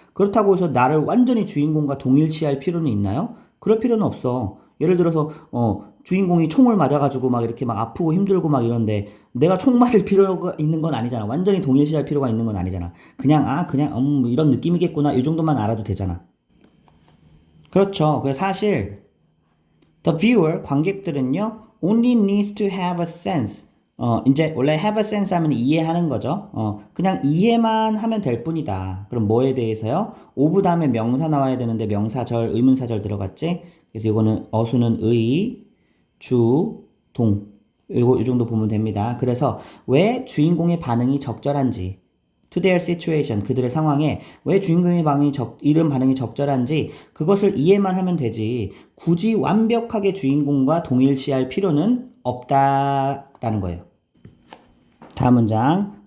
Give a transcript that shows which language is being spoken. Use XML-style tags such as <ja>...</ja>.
<ko>그렇다고 해서 나를 완전히 주인공과 동일시할 필요는 있나요? 그럴 필요는 없어. 예를 들어서 주인공이 총을 맞아가지고 막 이렇게 막 아프고 힘들고 막 이런데 내가 총 맞을 필요가 있는 건 아니잖아. 완전히 동일시할 필요가 있는 건 아니잖아. 그냥 그냥 이런 느낌이겠구나 이 정도만 알아도 되잖아. 그렇죠. 그래서 사실</ko> <en>the viewer</en> <ko>관객들은요</ko> <en>only needs to have a sense.</en> <ko>이제 원래 have a sense 하면 이해하는 거죠. 그냥 이해만 하면 될 뿐이다. 그럼 뭐에 대해서요? of 다음에 명사 나와야 되는데 명사절, 의문사절 들어갔지? 그래서 이거는 어수는 의, 주, 동. 이 정도 보면 됩니다. 그래서 왜 주인공의 반응이 적절한지</ko> <en>to their situation,</en> <ko>그들의 상황에 왜 주인공의 이런 반응이 적절한지 그것을 이해만 하면 되지 굳이 완벽하게 주인공과 동일시할 필요는 없다라는 거예요. 다음 문장.</ko>